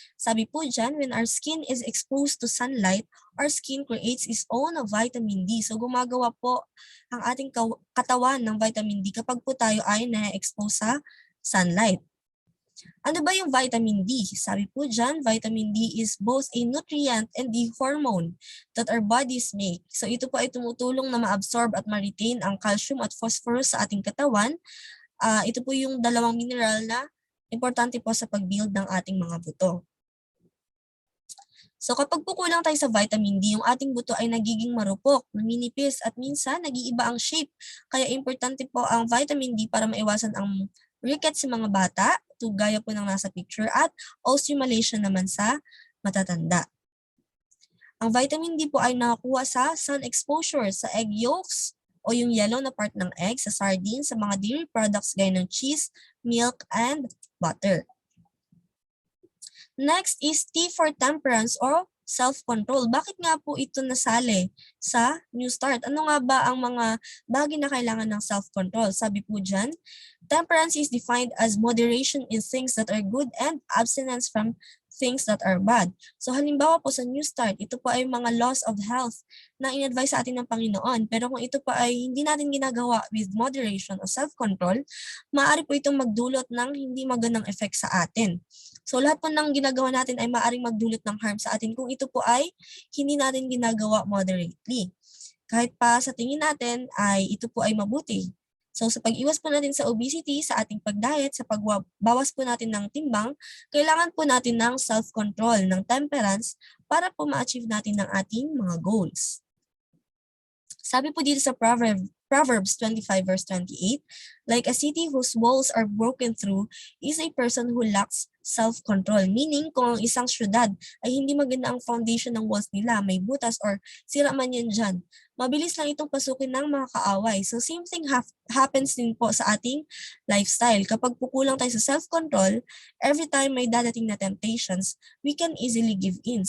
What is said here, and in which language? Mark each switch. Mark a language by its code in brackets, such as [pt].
[tl] Sabi po dyan, [en] when our skin is exposed to sunlight, our skin creates its own vitamin D. [tl] So gumagawa po ang ating katawan ng vitamin D kapag po tayo ay na-expose sa sunlight. Ano ba yung vitamin D? Sabi po dyan, [en] vitamin D is both a nutrient and a hormone that our bodies make. [tl] So ito po ay tumutulong na ma-absorb at ma-retain ang calcium at phosphorus sa ating katawan. Ito po yung dalawang mineral na importante po sa pag-build ng ating mga buto. So kapag po kulang tayo sa vitamin D, yung ating buto ay nagiging marupok, naninipis at minsan nag-iiba ang shape. Kaya importante po ang vitamin D para maiwasan ang rickets sa mga bata, gaya po ng nasa picture, at osteomalacia naman sa matatanda. Ang vitamin D po ay nakakuha sa sun exposure, sa egg yolks, o yung yellow na part ng egg, sa sardines, sa mga dairy products gaya ng cheese, milk, and butter. [en] Next is T for temperance or self-control. [tl] Bakit nga po ito nasali sa NEWSTART? Ano nga ba ang mga bagay na kailangan ng self-control? Sabi po dyan, [en] temperance is defined as moderation in things that are good and abstinence from things that are bad. [tl] So halimbawa po sa NEWSTART, ito po ay mga laws of health na in-advise sa atin ng Panginoon. Pero kung ito po ay hindi natin ginagawa with moderation o self-control, maaari po itong magdulot ng hindi magandang effect sa atin. So lahat po ng ginagawa natin ay maaaring magdulot ng harm sa atin kung ito po ay hindi natin ginagawa moderately. Kahit pa sa tingin natin ay ito po ay mabuti So sa pag-iwas po natin sa obesity, sa ating pag-diet, sa pagbawas po natin ng timbang, kailangan po natin ng self-control, ng temperance para po ma-achieve natin ang ating mga goals. Sabi po dito sa [en] Proverbs 25 verse 28, like a city whose walls are broken through is a person who lacks self-control. [tl] Meaning, kung ang isang syudad ay hindi maganda ang foundation ng walls nila, may butas or sira man yan dyan, mabilis lang itong pasukin ng mga kaaway. [en] So same thing happens din po sa ating lifestyle. [tl] Kapag kukulang tayo sa self-control, every time may dadating na temptations, [en] we can easily give in.